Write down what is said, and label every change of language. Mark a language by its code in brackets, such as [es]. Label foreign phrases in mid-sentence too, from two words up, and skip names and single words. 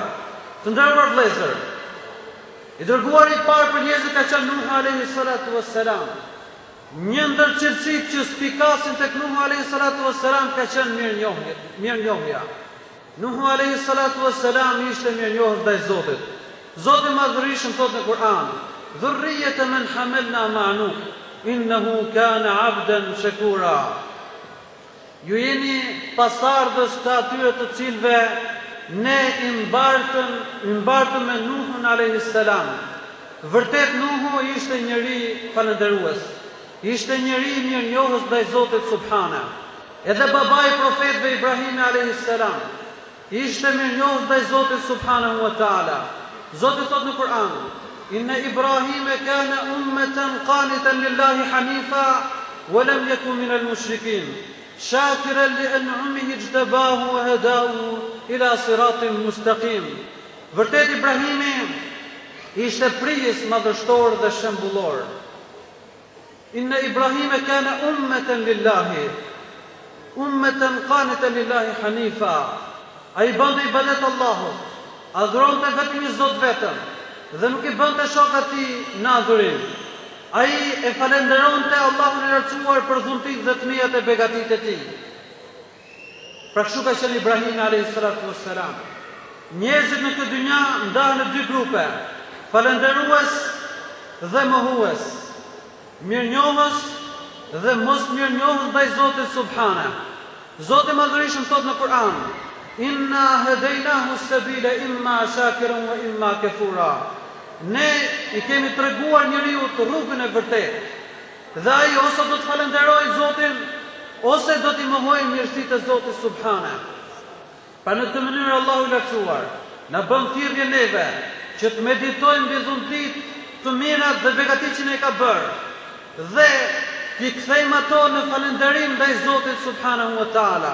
[sq] Të nderuar vëllezër, i dërguari i parë për njerëzit ka qenë Nuh [ar] عليه الصلاة والسلام. [sq] Një ndër cilësitë që spikasin tek Nuh [ar] عليه الصلاة والسلام [sq] ka qenë mirënjohja. Nuh [ar] عليه الصلاة والسلام [sq] ishte mirënjohës ndaj Zotit. Zoti i madhërisëm thot në Kur'an: [ar] "ذرية من حملنا مع نوح إنه كان عبدا شكورا." [sq] Ju jeni pasardhës të atyre të cilëve ne i mbartëm me Nuhun [ar] عليه السلام. [sq] Vërtet Nuhu ishte njëri falënderues, ishte njëri mirënjohës ndaj Zotit subhana. Edhe babai i profetëve Ibrahim [ar] عليه السلام [sq] ishte mirënjohës ndaj Zotit [ar] سبحانه وتعالى. [sq] Zoti thot në Kur'an: [ar] "إن إبراهيم كان أمة قانتا لله حنيفا ولم يك من المشركين شاكرا لأنعمه اجتباه وهداه إلى صراط مستقيم." [sq] Vërtet Ibrahimi ishte prijës madhështor dhe shembullor. [ar] إن إبراهيم كان أمة لله أمة قانتا لله حنيفا. [sq] Ai bënte ibadet Allahut, adhuronte vetëm një Zot vetëm dhe nuk i bënte shok atij në adhurim. Ai e falenderonte Allahun e lartësuar për dhuntit dhe të mijat e begatitë e tij. Pra kështu ka qenë Ibrahim [ar] عليه الصلاة والسلام. [sq] Njerëzit në këtë dynja ndahen në dy grupe: falënderues dhe mohues, mirënjohës dhe mos mirënjohës ndaj Zotit subhana. Zoti i madhërisëm thot në Kur'an: [ar] "إنا هديناه السبيل إما شاكرا وإما كفورا." [sq] Ne i kemi treguar njeriu të rrugën e vërtetë. Dhe ai ose do të falenderojë Zotin, ose do t'i mohojë mirësitë e Zotit subhana. Pa në këtë mënyrë Allahu i lartësuar na bën thirrje neve që të meditojmë mbi dhuntit të mirat dhe begatitë që ne ka bërë dhe t'i kthejmë ato në falënderim ndaj Zotit [ar] سبحانه وتعالى.